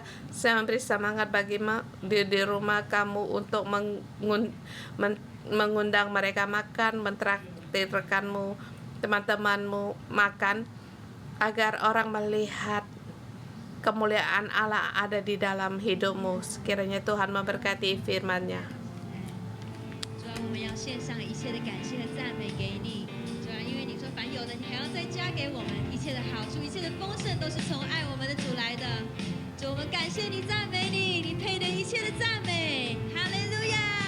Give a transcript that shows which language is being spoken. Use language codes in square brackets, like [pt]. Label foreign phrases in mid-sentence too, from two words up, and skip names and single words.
[id] Saya memberi semangat bagi di rumah kamu untuk mengundang mereka makan, mentraktir rekanmu, teman-temanmu makan, agar orang melihat kemuliaan Allah ada di dalam hidupmu. Sekiranya Tuhan memberkati firman-Nya. [zh] 我们要献上一切的感谢和赞美给你，主啊，因为你说凡有的你还要再加给我们，一切的好处，一切的丰盛都是从爱我们的主来的。主，我们感谢你，赞美你，你配得一切的赞美，哈利路亚！